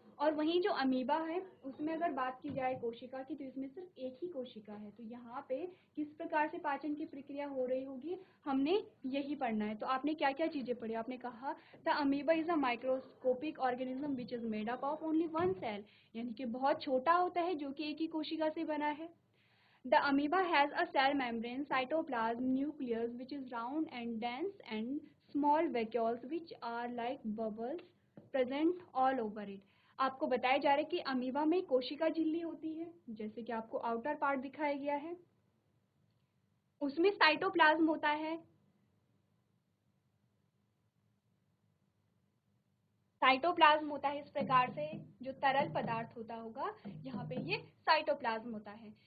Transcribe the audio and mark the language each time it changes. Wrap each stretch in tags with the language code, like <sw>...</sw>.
<hi>और वहीं जो अमीबा है उसमें अगर बात की जाए कोशिका की, तो इसमें सिर्फ एक ही कोशिका है। तो यहाँ पे किस प्रकार से पाचन की प्रक्रिया हो रही होगी, हमने यही पढ़ना है। तो आपने क्या क्या चीज़ें पढ़ी, आपने कहा</hi> <en>the amoeba is a microscopic organism which is made up of only one cell,</en> <hi>यानी कि बहुत छोटा होता है जो कि एक ही कोशिका से बना है।</hi> <en>The amoeba has a cell membrane, cytoplasm, nucleus which is round and dense, and small vacuoles which are like bubbles present all over it.</en> <hi>आपको बताया जा रहा है कि अमीबा में कोशिका झिल्ली होती है, जैसे कि आपको आउटर पार्ट दिखाया गया है। उसमें साइटोप्लाज्म होता है। साइटोप्लाज्म होता है इस प्रकार से, जो तरल पदार्थ होता होगा, यहाँ पे ये साइटोप्लाज्म होता है।</hi>